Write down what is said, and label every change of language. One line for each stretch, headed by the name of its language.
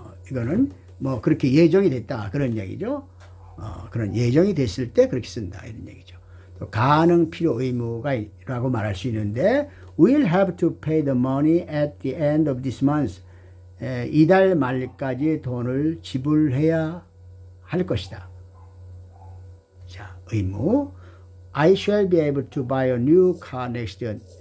Korean: 이거는 뭐 그렇게 예정이 됐다. 그런 얘기죠. 그런 예정이 됐을 때 그렇게 쓴다. 이런 얘기죠. 또 가능, 필요, 의무가라고 말할 수 있는데
English: We'll have to pay the money at the end of this month.
Korean: 이달 말까지 돈을 지불해야 할 것이다. 자, 의무.
English: I shall be able to buy a new car next year.